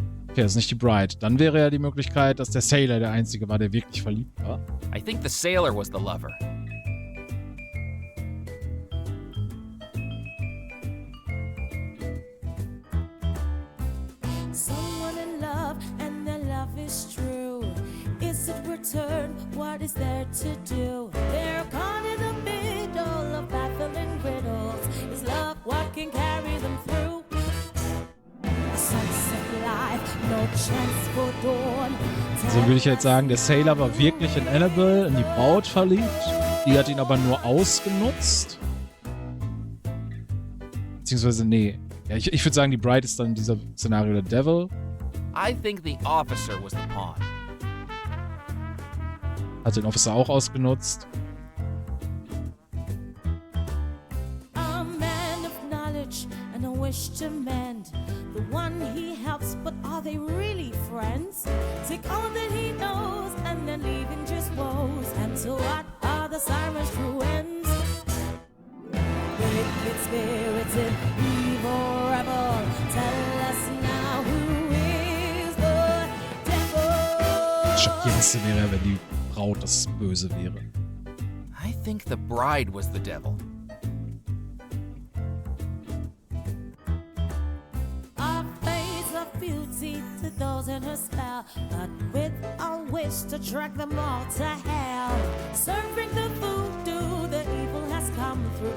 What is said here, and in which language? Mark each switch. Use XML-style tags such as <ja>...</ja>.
<de>Okay, das ist nicht die Bride. Dann wäre ja die Möglichkeit, dass der Sailor der Einzige war, der wirklich verliebt war.</de> <en>I think the sailor was the lover. Someone in love and their love is true. Is it return? What is there to do? They're caught in the middle of baffling riddles. Is love what can carry them through? A sunset life, no chance for dawn.</en> <de>So würde ich jetzt sagen, der Sailor war wirklich in Annabelle, in die Braut verliebt. Die hat ihn aber nur ausgenutzt. Beziehungsweise, nee. Ja, ich würde sagen, die Bride ist dann in diesem Szenario der Devil.</de> <en>I think the officer was the pawn.</en> <de>Hat den Officer auch ausgenutzt.</de> <en>A man of knowledge and a wish to mend. The one he helps, but are they really friends? Take all that he knows and then leaving just woes. And so what are the sirens' true ends? Wicked spirited, evil rebel, tell us now who is the devil.</en> <de>Das Schockierendste wäre, wenn die Braut das Böse wäre.</de> <en>I think the bride was the devil. Our face of beauty to those in her spell, but with a wish to drag them all to hell. Serving the voodoo, the evil has come through.</en>